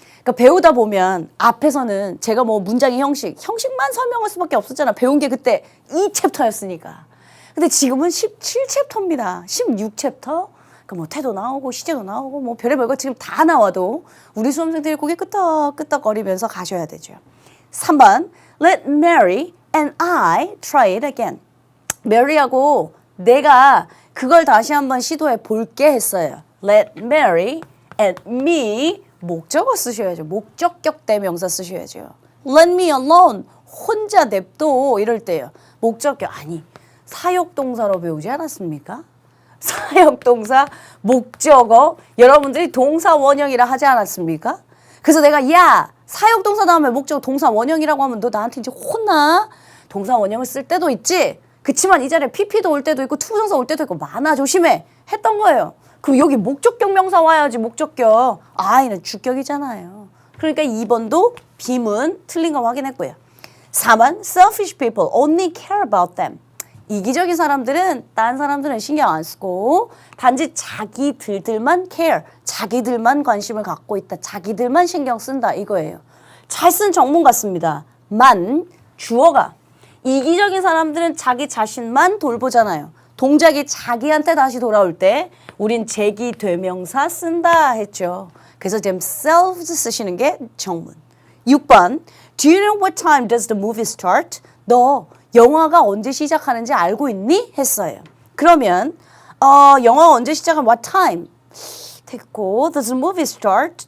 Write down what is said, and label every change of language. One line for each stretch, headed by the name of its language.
Korean: 그러니까 배우다 보면 앞에서는 제가 뭐 문장의 형식만 설명할 수밖에 없었잖아. 배운 게 그때 2챕터였으니까. 근데 지금은 17챕터입니다. 16챕터. 그 뭐 태도 나오고 시제도 나오고 뭐 별의별 거 지금 다 나와도 우리 수험생들이 고개 끄덕끄덕거리면서 가셔야 되죠. 3번
English: Let Mary and I try it again.
Korean: Mary하고 내가 그걸 다시 한번 시도해 볼게 했어요.
English: Let Mary and me
Korean: 목적어 쓰셔야죠. 목적격 대명사 쓰셔야죠.
English: Let me alone
Korean: 혼자 냅둬 이럴 때요. 목적격 아니 사역동사로 배우지 않았습니까? 사역동사 목적어 여러분들이 동사 원형이라 하지 않았습니까? 그래서 내가 야 사역동사 다음에 목적어 동사 원형이라고 하면 너 나한테 이제 혼나? 동사 원형을 쓸 때도 있지. 그치만 이 자리에 PP도 올 때도 있고 투부정사 올 때도 있고 많아 조심해 했던 거예요. 그럼 여기 목적격 명사 와야지 목적격. 아이는 주격이잖아요. 그러니까 2번도 빔은 틀린 거 확인했고요.
English: 4번 selfish people only care about them.
Korean: 이기적인 사람들은 다른 사람들은 신경 안 쓰고 단지 자기들만 care, 자기들만 관심을 갖고 있다. 자기들만 신경 쓴다 이거예요. 잘 쓴 정문 같습니다. 만 주어가 이기적인 사람들은 자기 자신만 돌보잖아요. 동작이 자기한테 다시 돌아올 때 우린 제기되명사 쓴다 했죠. 그래서 지금 selves 쓰시는 게 정문.
English: 6번 Do you know what time does the movie start?
Korean: 너 영화가 언제 시작하는지 알고 있니? 했어요. 그러면 영화가 언제 시작하면
English: what time?
Korean: 됐고
English: does the movie start?